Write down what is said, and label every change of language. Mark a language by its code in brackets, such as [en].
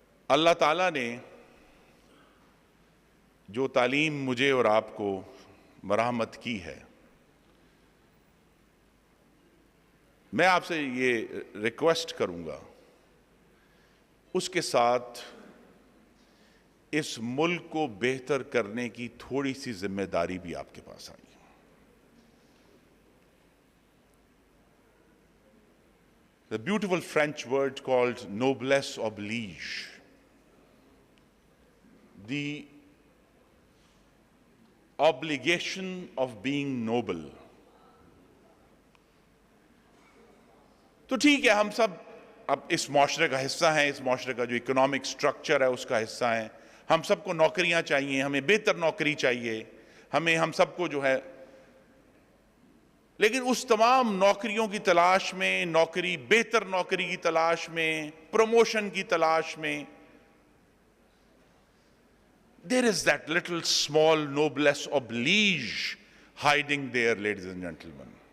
[ur] اللہ تعالیٰ نے جو تعلیم مجھے اور آپ کو مرحمت کی ہے، میں آپ سے یہ ریکویسٹ کروں گا اس کے ساتھ اس ملک کو بہتر کرنے کی تھوڑی سی ذمہ داری بھی آپ کے پاس آئی. [en] The beautiful French word called noblesse oblige. The obligation of being noble. [ur] تو ٹھیک ہے، ہم سب اب اس معاشرے کا حصہ ہیں، اس معاشرے کا جو اکنامک سٹرکچر ہے اس کا حصہ ہیں. ہم سب کو نوکریاں چاہیے، ہمیں بہتر نوکری چاہیے، ہم سب کو جو ہے. لیکن اس تمام نوکریوں کی تلاش میں، بہتر نوکری کی تلاش میں، پروموشن کی تلاش میں، [en] there is that little small noblesse oblige hiding there, ladies and gentlemen.